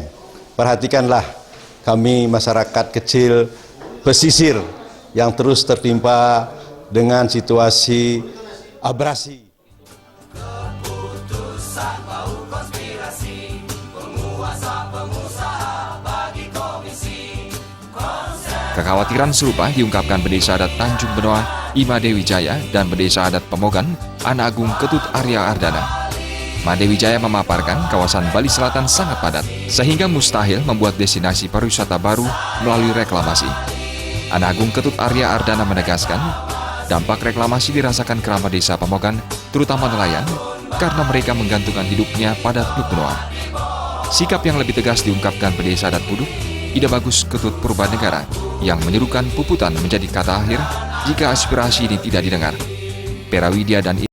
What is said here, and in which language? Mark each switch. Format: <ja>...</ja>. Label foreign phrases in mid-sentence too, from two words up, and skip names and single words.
<id>Perhatikanlah kami masyarakat kecil pesisir yang terus tertimpa dengan situasi abrasi. Kekhawatiran serupa diungkapkan bendesa adat Tanjung Benoa, Imade Wijaya, dan bendesa adat Pemogan, Anak Agung Ketut Arya Ardana. Made Wijaya memaparkan kawasan Bali Selatan sangat padat, sehingga mustahil membuat destinasi pariwisata baru melalui reklamasi. Anak Agung Ketut Arya Ardana menegaskan, dampak reklamasi dirasakan kerabat desa Pemogan, terutama nelayan, karena mereka menggantungkan hidupnya pada Teluk Benua. Sikap yang lebih tegas diungkapkan bendesa adat Puduk, Ide Bagus Ketut Purbanegara, yang menyerukan puputan menjadi kata akhir jika aspirasi ini tidak didengar. Perawidya dan</id>